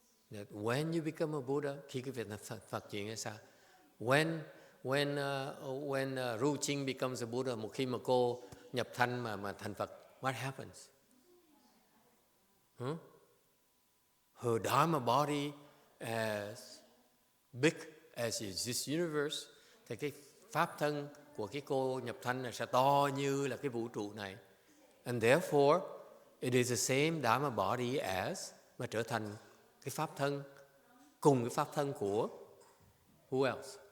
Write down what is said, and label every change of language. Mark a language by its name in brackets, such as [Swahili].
[English] That when you become a Buddha, [Vietnamese] khi quý vị thành Phật chuyện là sao? [English] When Ru Ching becomes a Buddha, [Vietnamese] một khi mà cô nhập thanh mà thành Phật, [English] what happens? Her Dharma body as big as is this universe, [Vietnamese] thì cái pháp thân của cái cô nhập thanh này sẽ to như là cái vũ trụ này. [English] And therefore, it is the same Dharma body as, [Vietnamese] mà trở thành cái pháp thân, cùng cái pháp thân của [English] who else?